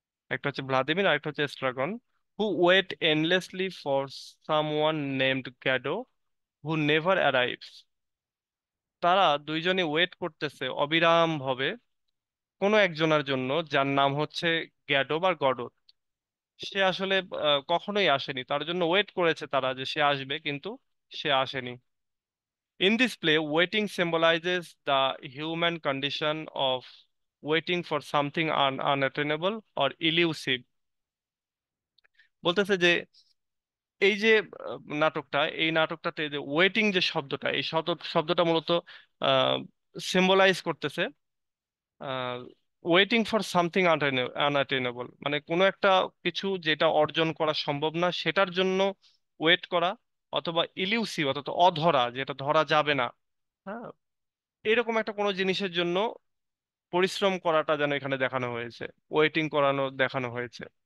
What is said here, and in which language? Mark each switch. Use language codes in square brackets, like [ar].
[bn] একটা হচ্ছে ভ্লাদিমির আর একটা হচ্ছে এস্ট্রাগন, [en] Who wait endlessly for someone named Godot who never arrives. [bn] তারা দুইজনই ওয়েট করতেছে অবিরাম ভাবে কোনো একজনের জন্য যার নাম হচ্ছে গ্যাডো বা গডো। সে আসলে কখনোই আসেনি, তার জন্য ওয়েট করেছে তারা যে সে আসবে, কিন্তু সে আসেনি। [en] In this play waiting symbolizes the human condition of waiting for something unattainable or elusive। [bn] বলতেছে যে এই যে নাটকটা, এই নাটকটাতে যে ওয়েটিং যে শব্দটা, এই শব্দটা মূলত সিম্বলাইজ করতেছে [en] waiting for something unattainable, [bn] মানে কোনো একটা কিছু যেটা অর্জন করা সম্ভব না সেটার জন্য ওয়েট করা, অথবা ইলিউসিভ অর্থাৎ অধরা, যেটা ধরা যাবে না, হ্যাঁ, এরকম একটা কোনো জিনিসের জন্য পরিশ্রম করাটা যেন এখানে দেখানো হয়েছে, ওয়েটিং করানো দেখানো হয়েছে।